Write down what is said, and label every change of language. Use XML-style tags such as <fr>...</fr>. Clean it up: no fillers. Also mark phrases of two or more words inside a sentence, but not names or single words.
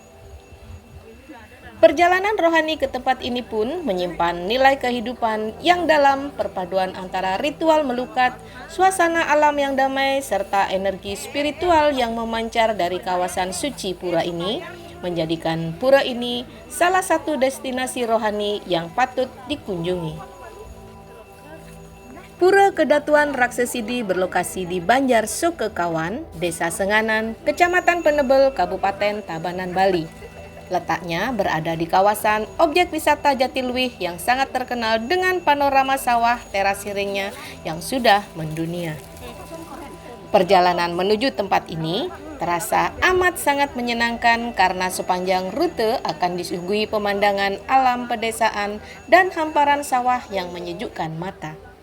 <id>Perjalanan rohani ke tempat ini pun menyimpan nilai kehidupan yang dalam perpaduan antara ritual melukat, suasana alam yang damai, serta energi spiritual yang memancar dari kawasan suci pura ini, menjadikan pura ini salah satu destinasi rohani yang patut dikunjungi. Pura Kedatuan Rakse Sidi berlokasi di Banjar Sukekawan, Desa Senganan, Kecamatan Penebel, Kabupaten Tabanan, Bali. Letaknya berada di kawasan objek wisata Jatiluwih yang sangat terkenal dengan panorama sawah terasiringnya yang sudah mendunia. Perjalanan menuju tempat ini terasa amat sangat menyenangkan karena sepanjang rute akan disuguhi pemandangan alam pedesaan dan hamparan sawah yang menyejukkan mata.</id>